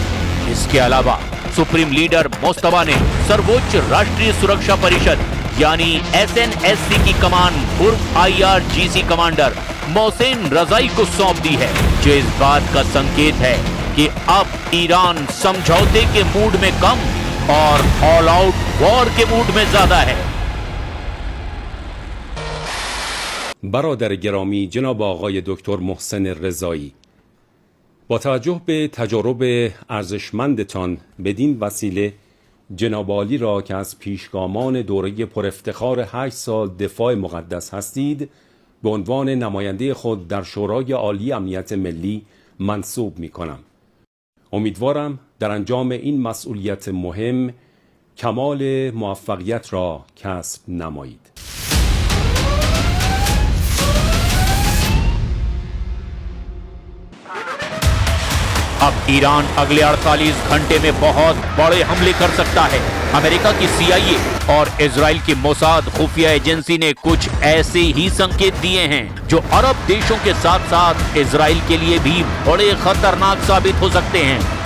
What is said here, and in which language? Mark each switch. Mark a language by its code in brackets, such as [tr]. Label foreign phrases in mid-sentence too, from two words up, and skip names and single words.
[hi] इसके अलावा सुप्रीम लीडर मुस्तफा ने सर्वोच्च राष्ट्रीय सुरक्षा परिषद यानी SNSC की कमान पूर्व IRGC कमांडर मोहसिन रजाई को सौंप दी है, जो इस बात का संकेत है कि अब ईरान समझौते के मूड में कम और [en] all out war [hi] के मूड में ज्यादा है। [fa] برادر گرامی جناب آقای دکتر محسن رضایی، با توجه به تجارب ارزشمندتان بدین وسیله جناب عالی را که از پیشگامان دوره پرافتخار 8 سال دفاع مقدس هستید به عنوان نماینده خود در شورای عالی امنیت ملی منصوب می کنم. امیدوارم در انجام این مسئولیت مهم کمال موفقیت را کسب نمایید. [hi] अब ईरान अगले 48 घंटे में बहुत बड़े हमले कर सकता है। अमेरिका की CIA और इजराइल की मोसाद खुफिया एजेंसी ने कुछ ऐसे ही संकेत दिए हैं जो अरब देशों के साथ साथ इजराइल के लिए भी बड़े खतरनाक साबित हो सकते हैं।